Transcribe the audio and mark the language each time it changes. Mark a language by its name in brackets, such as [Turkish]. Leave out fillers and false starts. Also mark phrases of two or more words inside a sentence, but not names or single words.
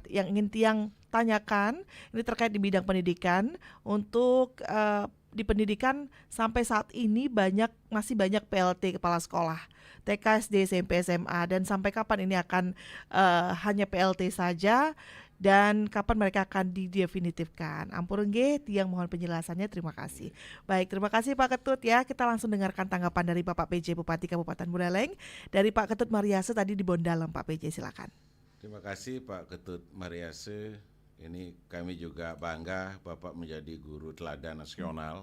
[Indonesian] Yang ingin Tiang tanyakan ini terkait di bidang pendidikan. Untuk di pendidikan sampai saat ini masih banyak PLT kepala sekolah TK, SD, SMP, SMA, dan sampai kapan ini akan hanya PLT saja dan kapan mereka akan didefinitifkan. [Balinese] Ampun nggih, [Indonesian] Tiang mohon penjelasannya, terima kasih. Baik, terima kasih Pak Ketut ya. Kita langsung dengarkan tanggapan dari Bapak PJ Bupati Kabupaten Buleleng. Dari Pak Ketut Mariase tadi di Bondalem, Pak PJ silakan. Terima kasih Pak Ketut Mariase. Ini kami juga bangga Bapak menjadi guru teladan nasional.